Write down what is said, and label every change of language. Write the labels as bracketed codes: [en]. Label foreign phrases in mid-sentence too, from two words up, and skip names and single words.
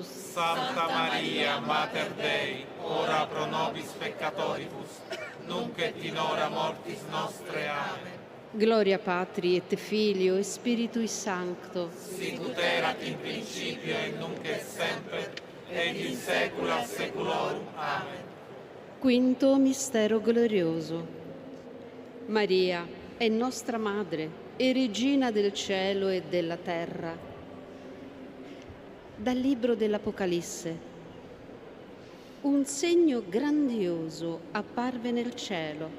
[la] Santa Maria, Mater Dei, ora pro nobis peccatoribus, nunc et in hora mortis nostre. Amen. Gloria Patri et Filio et Spiritui Sancto. Sic ut erat in principio et nunc et semper, et in saecula saeculorum. Amen. [it] Quinto mistero glorioso. Maria è nostra Madre e Regina del cielo e della terra. Dal libro dell'Apocalisse. Un segno grandioso apparve nel cielo.